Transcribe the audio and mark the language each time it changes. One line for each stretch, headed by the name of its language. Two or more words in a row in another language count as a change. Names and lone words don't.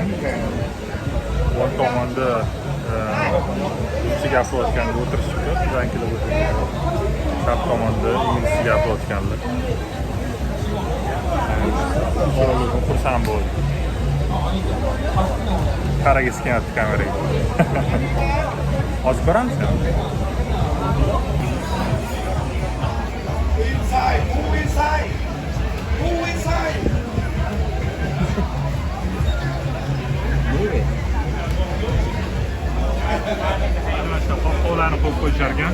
Uzbek: O'ng tomonda ingichka gapirayotganda o'tirishibdi, zankilab o'tiribdi. Chap tomonda inglizcha gapirayotganlar. Bolalarga xursand bo'ldi. Qaragisi kelyapti kameraga. Hozir boramiz.
English: Inside, move inside. Move inside.
Uzbek: Mana shu qo'llarni qo'yib qo'yishar ekan.